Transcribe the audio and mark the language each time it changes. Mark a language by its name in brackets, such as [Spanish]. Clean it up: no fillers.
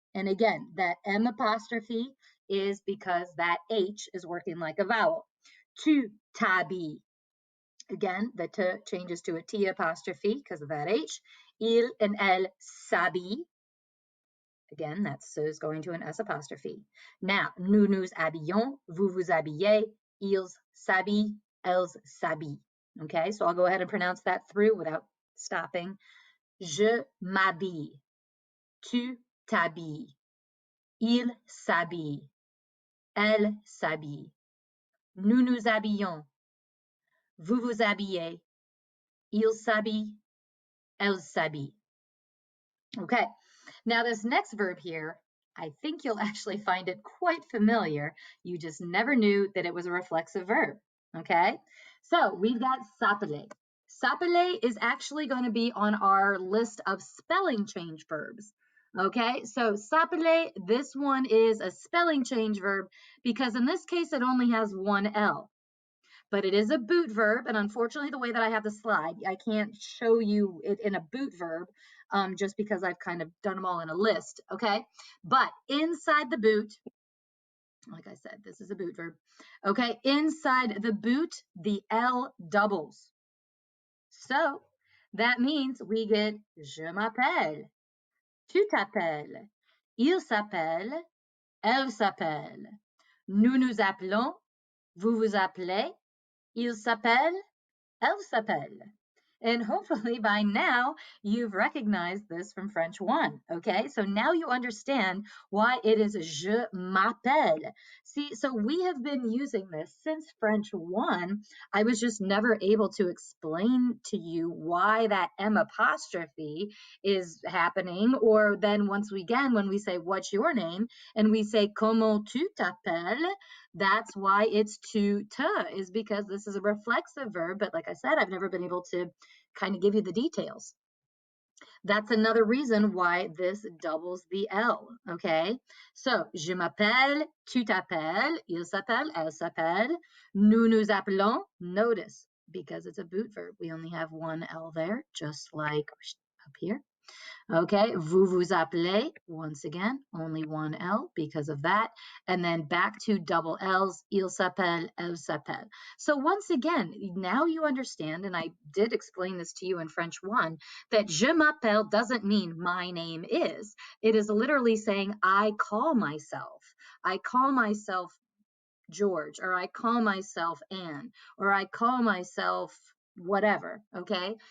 [English] And again, that M apostrophe is because that H is working like a vowel. [French] Tu t'habilles. [English] Again, the t changes to a T apostrophe because of that H. Il and elle s'habillent. Again, that S is going to an S apostrophe. [French] Now, nous nous habillons, vous vous habillez, ils s'habillent, elles s'habillent. [English] Okay, so I'll go ahead and pronounce that through without stopping. [French] Je m'habille. Tu t'habilles. Il s'habille. Elle s'habille. Nous nous habillons. Vous vous habillez. Il s'habille. Elle s'habille. [English] Okay, now this next verb here, I think you'll actually find it quite familiar. You just never knew that it was a reflexive verb. Okay, so we've got s'appeler. S'appeler is actually going to be on our list of spelling change verbs. Okay, so s'appeler, this one is a spelling change verb because in this case it only has one L. But it is a boot verb, and unfortunately the way that I have the slide, I can't show you it in a boot verb just because I've kind of done them all in a list, okay? But inside the boot, like I said, this is a boot verb, okay? Inside the boot, the L doubles. So that means we get [French] je m'appelle, tu t'appelles, il s'appelle, elle s'appelle, nous nous appelons, vous vous appelez, il s'appelle, elle s'appelle. [English] And hopefully by now you've recognized this from French 1, okay? So now you understand why it is [French] je m'appelle. [English] See, so we have been using this since French 1. I was just never able to explain to you why that M apostrophe is happening, or then once again when we say what's your name and we say [French] comment tu t'appelles, [English] that's why it's tu te, is because this is a reflexive verb, but like I said, I've never been able to kind of give you the details. That's another reason why this doubles the L, okay? [French] So, je m'appelle, tu t'appelles, il s'appelle, elle s'appelle, nous nous appelons. [English] Notice, because it's a boot verb, we only have one L there, just like up here. Okay, [French] vous vous appelez, [English] once again, only one L because of that. And then back to double L's, [French] il s'appelle, elle s'appelle. [English] So once again, now you understand, and I did explain this to you in French 1, that [French] je m'appelle [English] doesn't mean my name is. It is literally saying I call myself. I call myself George, or I call myself Anne, or I call myself whatever. Okay.